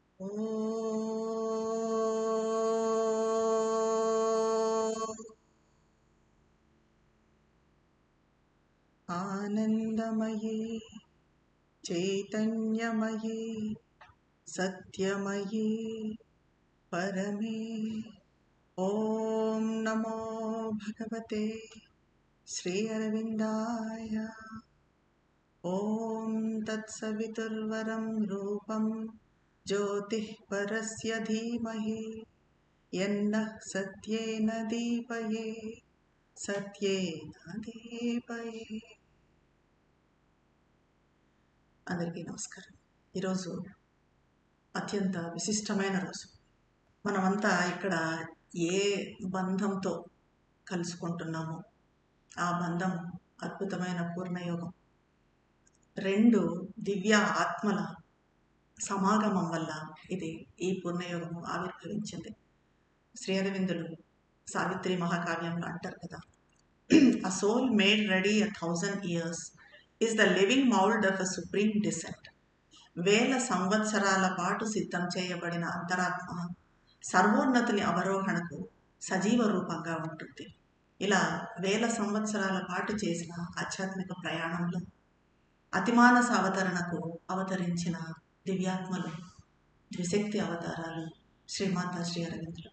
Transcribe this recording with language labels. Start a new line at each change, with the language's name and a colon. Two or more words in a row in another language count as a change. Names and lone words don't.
Sanskrit: आनंदमयी चैतन्यमयी सत्यमयी परमे ओम नमो भगवते श्री अरविंदाय। ओम तत्सवितुर्वरं रूपं ज्योतिः परस्य धीमहि यन्नः सत्येन दीपये सत्येन दीपये।
Telugu: అందరికీ నమస్కారం. ఈరోజు అత్యంత విశిష్టమైన రోజు. మనమంతా ఇక్కడ ఏ బంధంతో కలుసుకుంటున్నామో ఆ బంధం అద్భుతమైన పూర్ణయోగం. రెండు దివ్య ఆత్మల సమాగమం వల్ల ఈ పూర్ణయోగము ఆవిర్భవించింది. శ్రీ అరవిందులు సావిత్రి మహాకావ్యంలో అంటారు కదా,
English: a soul made ready 1,000 years is the living mold of a supreme descent.
Telugu: వేల సంవత్సరాల పాటు సిద్ధం చేయబడిన అంతరాత్మ సర్వోన్నతుని అవరోహణకు సజీవ రూపంగా ఉంటుంది. ఇలా వేల సంవత్సరాల పాటు చేసిన ఆధ్యాత్మిక ప్రయాణంలో అతిమానస అవతరణకు అవతరించిన దివ్యాత్మలు, ద్విశక్తి అవతారాలు శ్రీమాతా శ్రీ అరవిందులు.